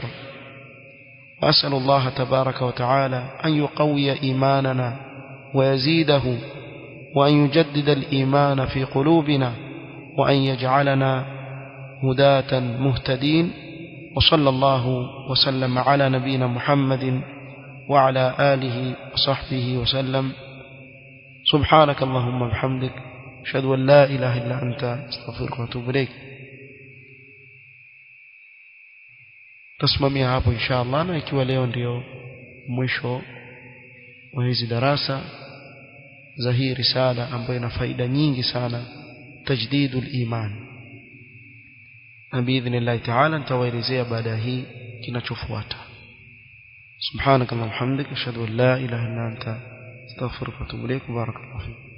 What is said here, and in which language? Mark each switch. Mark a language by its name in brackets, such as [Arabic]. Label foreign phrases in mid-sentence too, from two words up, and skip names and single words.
[Arabic] وأسأل الله تبارك وتعالى أن يقوي إيماننا ويزيده، وأن يجدد الإيمان في قلوبنا، وأن يجعلنا هداة مهتدين. وصلى الله وسلم على نبينا محمد وعلى آله وصحبه وسلم. سبحانك اللهم وبحمدك، أشهد أن لا إله إلا أنت، أستغفرك وأتوب إليك. [Swahili] Tasimamia hapo [Arabic] إن شاء الله, [Swahili] na ikiwa leo ndio mwisho wa hizi darasa za hii risala ambayo ina faida nyingi sana, [Arabic] تجديد الإيمان, [Swahili] na [Arabic] بإذن الله تعالى [Swahili] nitawaelezea baada hii kinachofuata. [Arabic] سبحانك اللهم وبحمدك، أشهد أن لا إله إلا أنت، أستغفرك وأتوب إليك. بارك الله فيك.